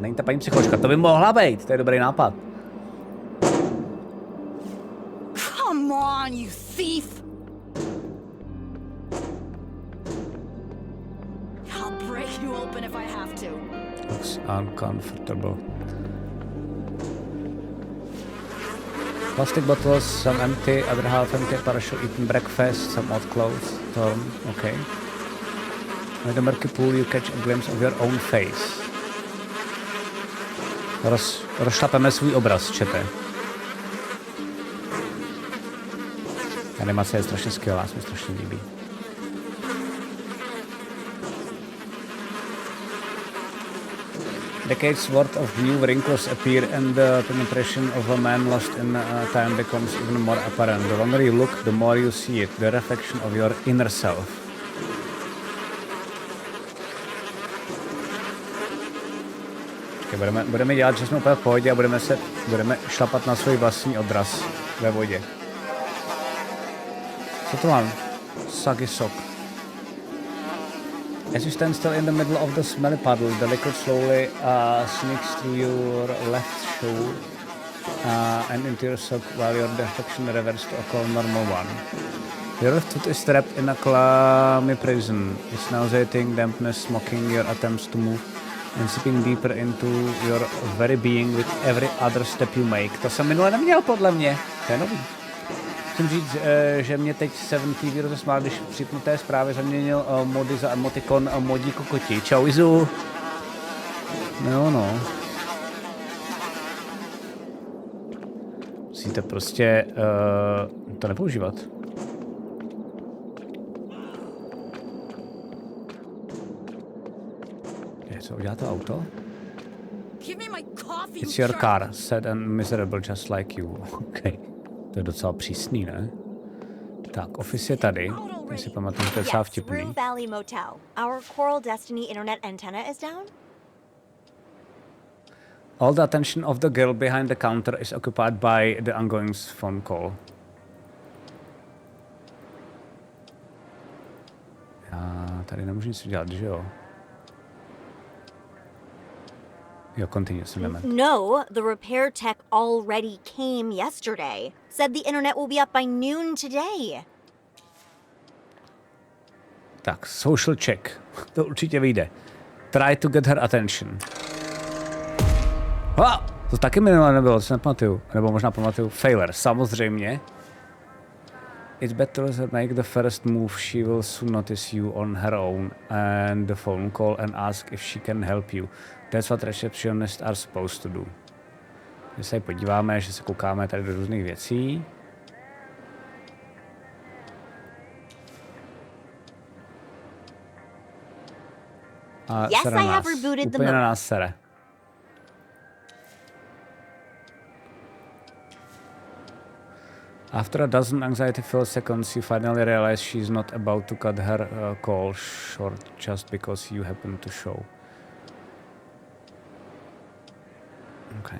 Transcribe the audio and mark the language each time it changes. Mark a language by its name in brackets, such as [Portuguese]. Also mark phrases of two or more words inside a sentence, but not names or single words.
[Czech] Není ta paní psycholožka, to by mohla být, to je dobrý nápad. [English] Come on, you thief! I'll break you open if I have to. Looks uncomfortable. Plastic bottles, some empty, other half empty, partial eaten breakfast, some odd clothes, torn, okay. With the murky pool you catch a glimpse of your own face. [Czech] Rozšlapeme svůj obraz, čete. Animace je strašně skvělá, se mi strašně líbí. [English] Decades worth of new wrinkles appear and the penetration of a man lost in time becomes even more apparent. The longer you look, the more you see it, the reflection of your inner self. [Czech] Budeme dělat, že jsme úplně v pohodě a budeme šlapat na svůj vlastní odraz ve vodě. Co to mám? [English] Sucky sock. As you stand still in the middle of the smelly puddle, the liquid slowly sneaks through your left shoe and into your sock while your deflection reverts to a calm normal one. Your left foot is trapped in a clammy prison. It's nauseating dampness mocking your attempts to move and seeping deeper into your very being with every other step you make. [Czech] To jsem minule neměl podle mě. To je nový. Musím říct, že mě teď 7TV rozesmál, když v připnuté zprávě zaměnil mody za emotikon modí kokoti. Čau Izu. No, no. Musíte prostě to nepoužívat. Co udělá to auto? [English] It's your car, sad and miserable just like you. [Czech] Okay. To je docela přísný, ne? Tak, office je tady. Já si pamatuju, že to je docela vtipný. [English] RUE Valley Motel. Our Coral Destiny internet antenna is down? All the attention of the girl behind the counter is occupied by the ongoing phone call. [Czech] Já tady nemůžu nic udělat, že jo? Jo, [English] continue, No, the repair tech already came yesterday. Said the internet will be up by noon today. [Czech] Tak, [English] social check. [Czech] To určitě vyjde. [English] Try to get her attention. [Czech] To taky minulé nebylo, co nepamatuju. Nebo možná pamatuju. Failure, samozřejmě. [English] It's better to make the first move. She will soon notice you on her own and the phone call and ask if she can help you. That's what receptionists are supposed to do. [Czech] Když se podíváme, že se koukáme tady do různých věcí. A [English] yes, I have rebooted the [Czech] na nás sere. [English] After a dozen anxiety-filled seconds, you finally realize she's not about to cut her call short just because you happen to show. Okay.